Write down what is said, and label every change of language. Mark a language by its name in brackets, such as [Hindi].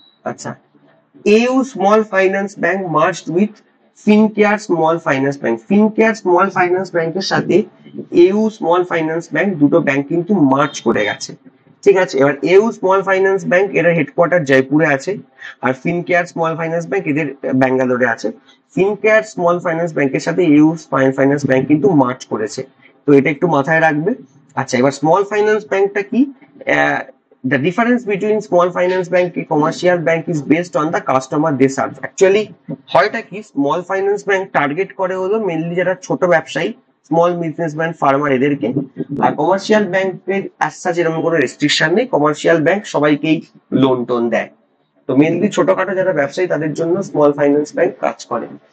[Bangla] আচ্ছা, AU small finance bank merged with Fincare small finance bank, Fincare small finance ব্যাংকের সাথে AU small finance bank, দুটো bank কিন্তু merge করে গেছে। ঠিক আছে, এবার এউ স্মল ফাইন্যান্স ব্যাংক এর হেডকোয়ার্টার জয়পুরে আছে, আর ফিনকেয়ার স্মল ফাইন্যান্স ব্যাংক এদের ব্যাঙ্গালোরে আছে। ফিনকেয়ার স্মল ফাইন্যান্স ব্যাংকের সাথে ইউ ফাইন্যান্স ব্যাংক কিন্তু মার্চ করেছে, তো এটা একটু মাথায় রাখবে। আচ্ছা এবার স্মল ফাইন্যান্স ব্যাংকটা কি, [English] the difference between small finance bank and commercial bank is based on the customer they serve. [Bangla] Actually হয়টা কি, স্মল ফাইন্যান্স ব্যাংক টার্গেট করে হলো মেনলি যারা ছোট ব্যবসায়ী, স্মল বিজনেসম্যান ফার্মার এদেরকে। আর কমার্শিয়াল ব্যাংকের অ্যাজ সাচ এরকম কোনো রেস্ট্রিকশন নেই, কমার্শিয়াল ব্যাংক সবাইকেই লোন টোন দেয়। তো মেনলি ছোটখাটো যারা ব্যবসায়ী তাদের জন্য স্মল ফাইন্যান্স ব্যাংক কাজ করে।